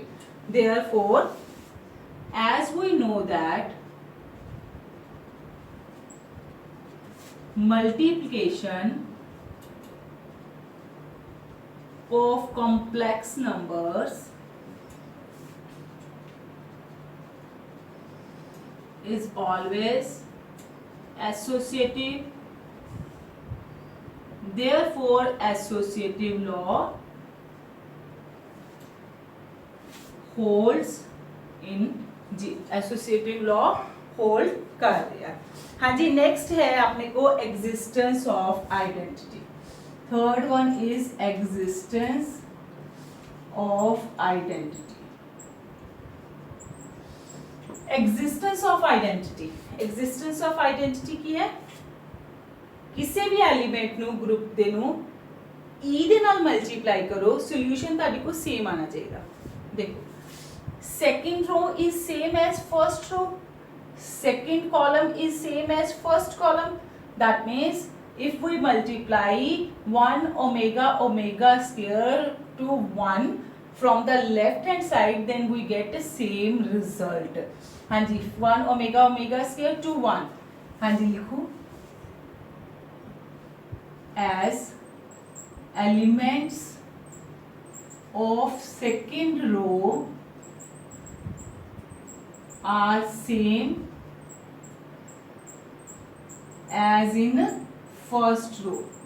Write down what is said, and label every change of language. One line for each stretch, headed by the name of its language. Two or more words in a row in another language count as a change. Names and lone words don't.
English: Therefore, as we know that multiplication of complex numbers is always associative. Therefore, associative law holds in G. Associative law hold
Hindi: कर दिया. हाँ जी, next है अपने को
English: existence of identity. Third one is existence of identity. Existence of identity. Existence of identity
Hindi: की है किसी भी एलिमेंट
Punjabi: ਨੂੰ ਗਰੁੱਪ ਦੇ ਨੂੰ e ਦੇ ਨਾਲ ਮਲਟੀਪਲਾਈ ਕਰੋ, ਸੋਲੂਸ਼ਨ ਤੁਹਾਡੇ ਕੋ ਸੇਮ ਆਣਾ ਚਾਹੀਦਾ. ਦੇਖੋ,
English: second row is same as first row, second column is same as first column. That means if we multiply 1 omega omega square to 1 from the left hand side, then we get the same result.
Hindi: हाँ जी,
English: 1 omega omega square to 1.
Hindi: हाँ जी, लिखो
English: as elements of second row are same as in first row.